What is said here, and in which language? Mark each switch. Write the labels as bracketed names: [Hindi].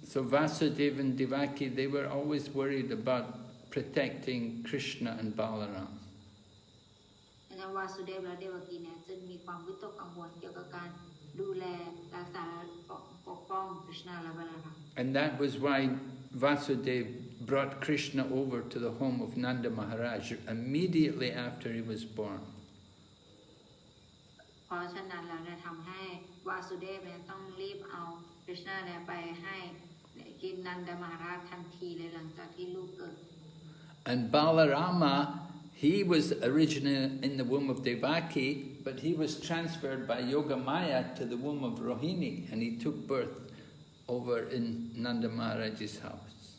[English] So Vasudeva and Devaki, they were always worried about protecting Krishna and Balaram. [Thai] ดังนั้นวาสุเดฟและเดวกีเนี่ยจึงมีความวิตกกังวลเกี่ยวกับการดูแลรักษาปกป้องกฤษณาและบาลาราม [English] And that was why Vasudeva brought Krishna over to the home of Nanda Maharaj immediately after he was born. [Thai] เพราะฉะนั้นแล้วเนี่ยทำให้วาสุเดฟเนี่ยต้องรีบเอากฤษณาเนี่ยไปให้กินนันดามหาราชทันทีเลยหลังจากที่ลูกเกิด [English] And Balarama, he was originally in the womb of Devaki, but he was transferred by Yogamaya to the womb of Rohini, and he took birth over in Nanda Maharaj's house.